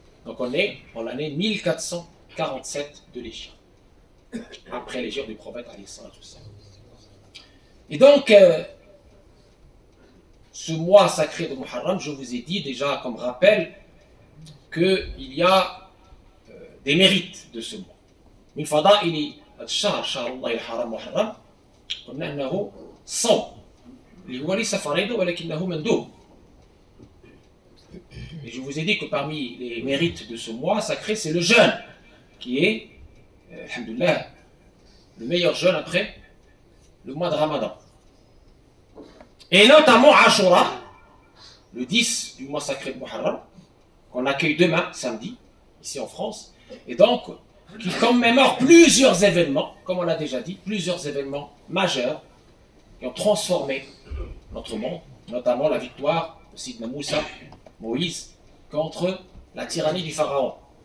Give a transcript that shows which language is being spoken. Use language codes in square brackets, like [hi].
[fr] Donc on est en l'année 1447 de l'Hégire, après l'Hégire du prophète alayhi salatu wassalam. Et donc, ce mois sacré de Muharram, je vous ai dit déjà comme rappel qu'il y a des mérites de ce mois. [ar] من فضائل الشهر شهر الله الحرام محرم قلنا أنه صوم اللي هو ليس فريضة ولكنه مندوب. [fr] Et je vous ai dit que parmi les mérites de ce mois sacré, c'est le jeûne, qui est, alhamdoulilah, le meilleur jeûne après le mois de Ramadan. Et notamment Ashura, le 10 du mois sacré de Muharram, qu'on accueille demain, samedi, ici en France, et donc qui commémore plusieurs événements, comme on l'a déjà dit, plusieurs événements majeurs qui ont transformé notre monde, notamment la victoire de Sidna Moussa, Moïse, contre la tyrannie du pharaon.